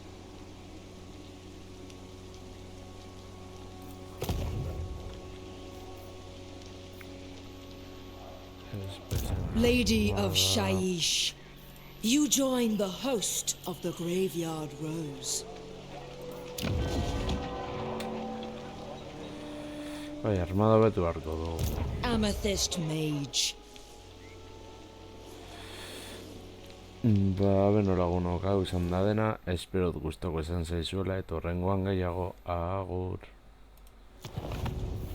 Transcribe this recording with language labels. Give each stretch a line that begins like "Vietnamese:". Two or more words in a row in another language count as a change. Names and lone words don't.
English: Lady of Shaiish, you join the host of the Graveyard Rose.
Basque: Bai, armada betu beharko dugu.
English: Amethyst Mage.
Basque: Ba, beno lagunok hau izan da dena, esperot gustoko izan zaizuela eta horrengoan gehiago, agur.